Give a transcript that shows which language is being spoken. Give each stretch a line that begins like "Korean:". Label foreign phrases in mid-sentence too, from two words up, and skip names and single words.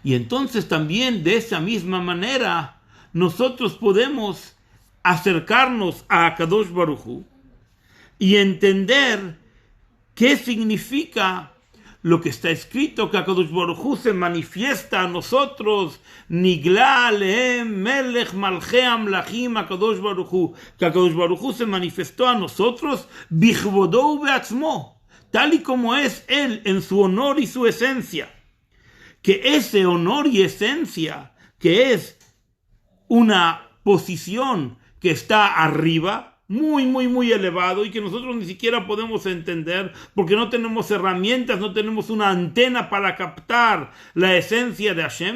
Spanish: Y entonces también de esa misma manera nosotros podemos acercarnos a
Hebrew: הקדוש ברוך הוא
Spanish: y entender qué significa lo que está escrito, que
Hebrew: הקדוש ברוך הוא
Spanish: se manifiesta a nosotros,
Hebrew: נגלה עליהם מלך מלכי המלכים הקדוש ברוך הוא,
Spanish: que
Hebrew: הקדוש ברוך הוא
Spanish: se manifestó a nosotros,
Hebrew: בכבודו בעצמו,
Spanish: tal y como es Él en su honor y su esencia. Que ese honor y esencia, que es una posición que está arriba, muy, muy, muy elevado, y que nosotros ni siquiera podemos entender, porque no tenemos herramientas, no tenemos una antena para captar la esencia de Hashem.